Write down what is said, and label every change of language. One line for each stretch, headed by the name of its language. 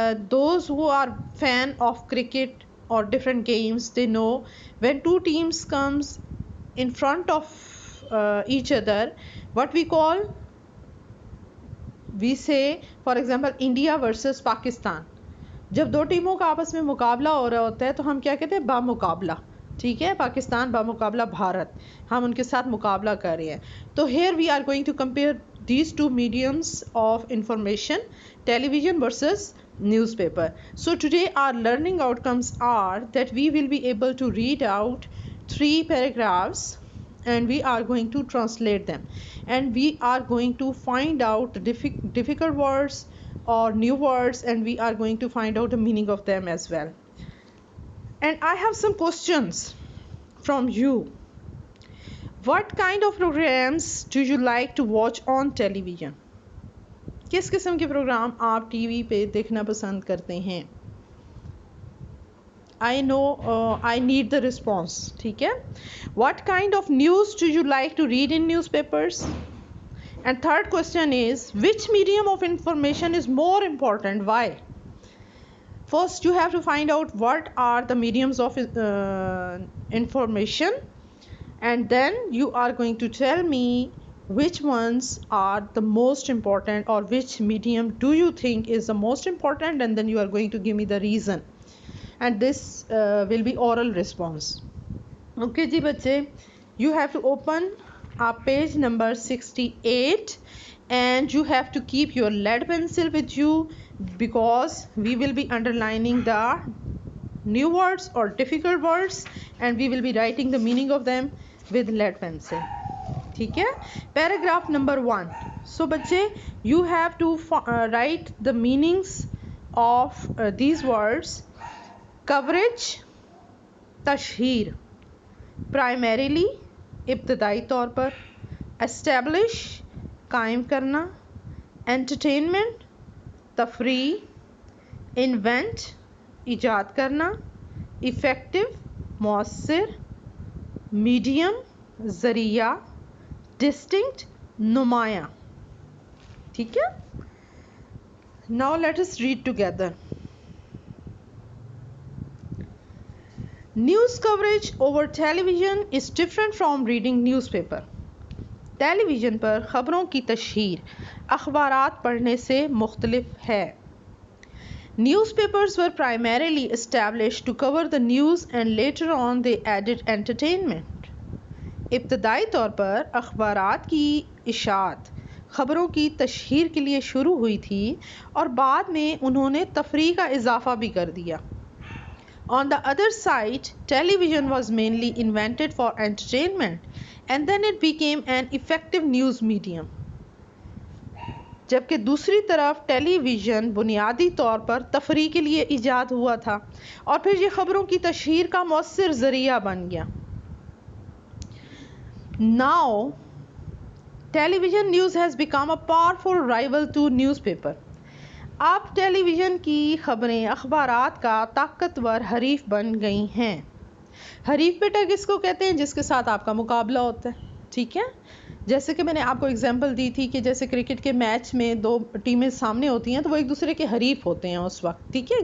English: Those who are fan of cricket or different games, they know when two teams comes in front of each other, what we say, for example, India versus Pakistan.
Urdu: جب دو ٹیموں کا آپس میں مقابلہ ہو رہا ہوتا ہے تو ہم کیا کہتے ہیں؟ بامقابلہ. ٹھیک ہے، پاکستان بامقابلہ بھارت، ہم ان کے ساتھ مقابلہ کر رہے ہیں.
English: تو here we are going to compare these two mediums of information, television versus newspaper. So today our learning outcomes are that we will be able to read out 3 paragraphs and we are going to translate them, and we are going to find out difficult words or new words, and we are going to find out the meaning of them as well. And I have some questions from you. What kind of programs do you like to watch on television?
Urdu: کس قسم کے programme آپ T V پہ دیکھنا پسند کرتے ہیں؟
English: I know I need the response.
Urdu: ٹھیک ہے.
English: What kind of news do you like to read in newspapers? And third question is, which medium of information is more important? Why? First, you have to find out what are the mediums of information, and then you are going to tell me which ones are the most important, or which medium do you think is the most important, and then you are going to give me the reason. And this will be oral response. Okay ji bache, you have to open page number 68, and you have to keep your lead pencil with you, because we will be underlining the new words or difficult words, and we will be writing the meaning of them with lead pencil.
Urdu: ٹھیک ہے.
English: Paragraph number 1. So bache, you have to write the meanings of these words. Coverage, تشہیر.
Urdu: Primarily, ابتدائی طور پر. Establish, قائم کرنا.
English: Entertainment, تفریح.
Urdu: Invent, ایجاد کرنا.
English: Effective, مؤثر. Medium, ذریعہ. Distinct, نمایاں.
Urdu: ٹھیک ہے.
English: Now let us read together. News coverage over television is different from reading newspaper.
Urdu: Tele vision پر خبروں کی تشہیر اخبارات پڑھنے سے مختلف ہے.
English: Newspapers were primarily established to cover the news, and later on they added entertainment.
Urdu: ابتدائی طور پر اخبارات کی اشاعت خبروں کی تشہیر کے لیے شروع ہوئی تھی، اور بعد میں انہوں نے تفریح کا اضافہ بھی کر دیا.
English: On the other side, television was mainly invented for entertainment, and then it became an effective news medium.
Urdu: جبکہ دوسری طرف ٹیلی ویژن بنیادی طور پر تفریح کے لیے ایجاد ہوا تھا، اور پھر یہ خبروں کی تشہیر کا مؤثر ذریعہ بن گیا.
English: Now, television news has become a powerful rival to newspaper.
Urdu: اب ٹیلی ویژن کی خبریں اخبارات کا طاقتور حریف بن گئی ہیں. حریف بیٹا کس کو کہتے ہیں؟ جس کے ساتھ آپ کا مقابلہ ہوتا ہے. ٹھیک ہے. جیسے کہ میں نے آپ کو اگزامپل دی تھی کہ جیسے کرکٹ کے میچ میں دو ٹیمیں سامنے ہوتی ہیں تو وہ ایک دوسرے کے حریف ہوتے ہیں اس وقت. ٹھیک ہے.